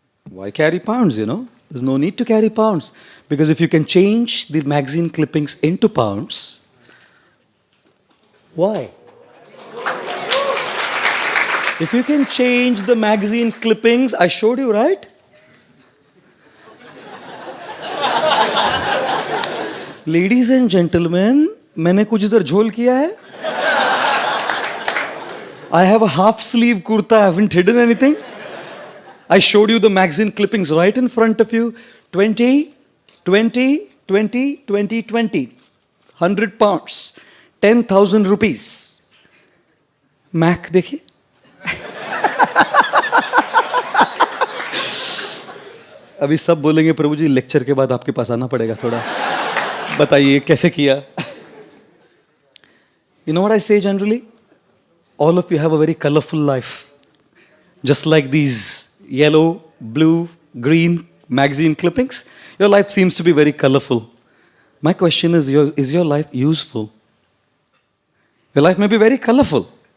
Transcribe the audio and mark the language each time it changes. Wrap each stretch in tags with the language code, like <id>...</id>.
<en>Why carry pounds, you know? There's no need to carry pounds. Because if you can change the magazine clippings into pounds, why? If you can change the magazine clippings, I showed you, right? Ladies and gentlemen,</en> <hi>मैंने कुछ इधर झोल किया है.</hi> <en>I have a half sleeve kurta, I haven't hidden anything. I showed you the magazine clippings right in front of you. 20, 20, 20, 20, 20. 100 pounds. 10,000 rupees. Mac</en> <hi>देखिए. अभी सब बोलेंगे प्रभु जी लेक्चर के बाद आपके पास आना पड़ेगा थोड़ा. बताइए कैसे किया?</hi> <en>You know what I say generally? All of you have a very colorful life. Just like these yellow, blue, green magazine clippings, your life seems to be very colorful. My question is your life useful? Your life may be very colorful.</en>